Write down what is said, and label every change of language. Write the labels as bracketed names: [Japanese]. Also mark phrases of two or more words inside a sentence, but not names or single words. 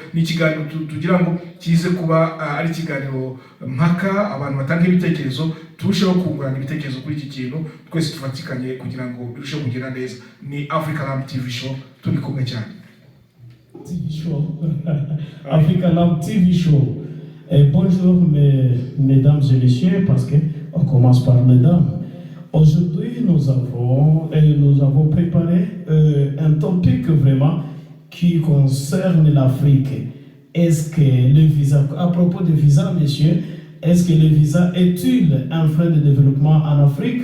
[Kinyarwanda] Ni ikiganiro tugira ngo kize kuba ari ikiganiro mpaka abantu batanga ibitekerezo, turusheho kungurana ibitekerezo kuri iki kintu, twese tufatikanye kugira ngo birusheho kugenda neza. Ni Africa Lamp TV show, turi kumwe cyane. TV show. Africa Lamp TV show. [French] Bonjour mesdames et messieurs, parce que on commence par mesdames. Aujourd'hui, nous avons préparé un topic vraiment qui concerne l'Afrique. Est-ce que le visa, à propos de visa, messieurs, est-ce que le visa est-il un frein de développement en Afrique?